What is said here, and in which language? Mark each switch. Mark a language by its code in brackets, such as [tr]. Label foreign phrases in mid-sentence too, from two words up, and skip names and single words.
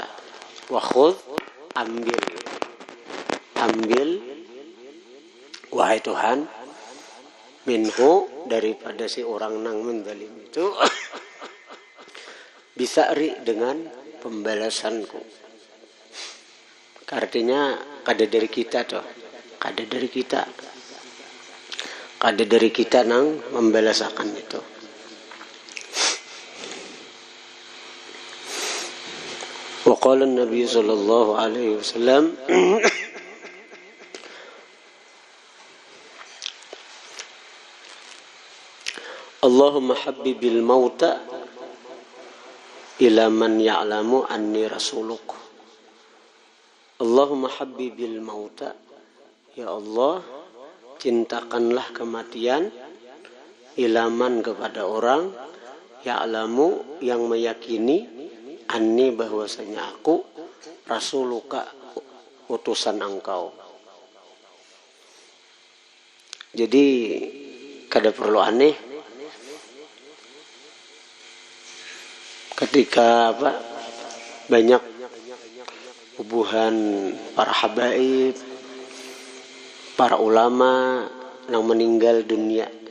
[ar] وخذ, [bjn] ambil wahai Tuhan, minhu daripada si orang nang menzalim itu, bisa'ri dengan pembalasanku. Artinya kada dari kita tuh, kada dari kita. Ada dari kita nang membalasakan itu. [ar] وقال النبي صلى الله عليه وسلم اللهم حبب الموت إلى من يعلم أني رسولك. اللهم حبب الموت, [id] ya Allah, cintakanlah kematian ilaman kepada orang ya'lamu yang meyakini anni bahwasanya aku rasuluka utusan engkau. [bjn] Jadi kada perlu aneh ketika banyak hubungan para habaib, para ulama yang meninggal dunia.